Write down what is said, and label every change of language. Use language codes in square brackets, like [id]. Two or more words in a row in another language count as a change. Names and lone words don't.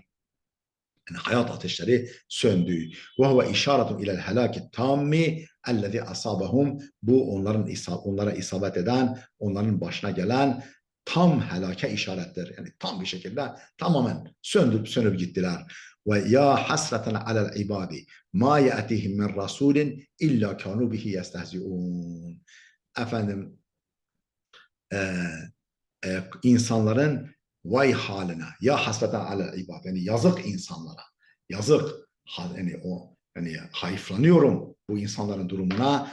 [tr] Yani hayat ateşleri söndü. [ar] وهو إشارة إلى الهلاك التام الذي أصابهم. [tr] Bu onlara isabet eden, onların başına gelen tam helake işarettir. Yani tam bir şekilde tamamen sönüp gittiler. [ar] ويا حسرة على العباد ما يأتيهم من رسول إلا كانوا به يستهزئون. [tr] Efendim e, insanların vay haline, [ar] يا حسرة على العباد, [tr] yani yazık insanlara, yazık, yani hayıflanıyorum bu insanların durumuna.